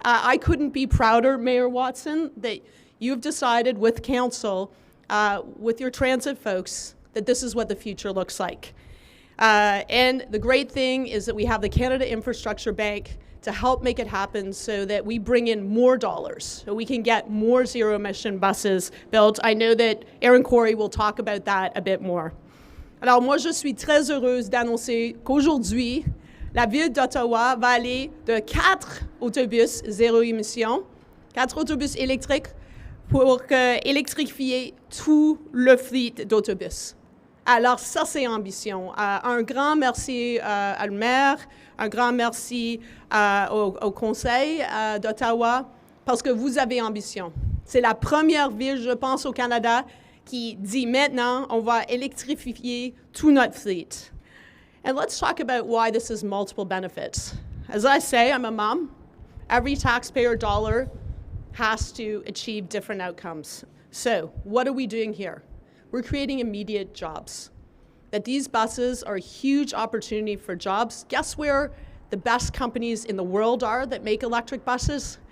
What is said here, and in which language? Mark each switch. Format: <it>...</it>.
<en>I couldn't be prouder, Mayor Watson, that you've decided with council, with your transit folks, that this is what the future looks like. And the great thing is that we have the Canada Infrastructure Bank to help make it happen so that we bring in more dollars, so we can get more zero-emission buses built. I know that Aaron Corey will talk about that a bit more.</en> <fr>Alors moi, je suis très heureuse d'annoncer qu'aujourd'hui, la Ville d'Ottawa va aller de 4 autobus zéro émission, 4 autobus électriques pour électrifier tout le fleet d'autobus. Alors ça, c'est ambition. Un grand merci à le maire, un grand merci au Conseil d'Ottawa, parce que vous avez ambition. C'est la première ville, je pense, au Canada qui dit maintenant, on va électrifier tout notre fleet.</fr> <en>And let's talk about why this has multiple benefits. As I say, I'm a mom. Every taxpayer dollar has to achieve different outcomes. So what are we doing here? We're creating immediate jobs. That these buses are a huge opportunity for jobs. Guess where the best companies in the world are that make electric buses?</en>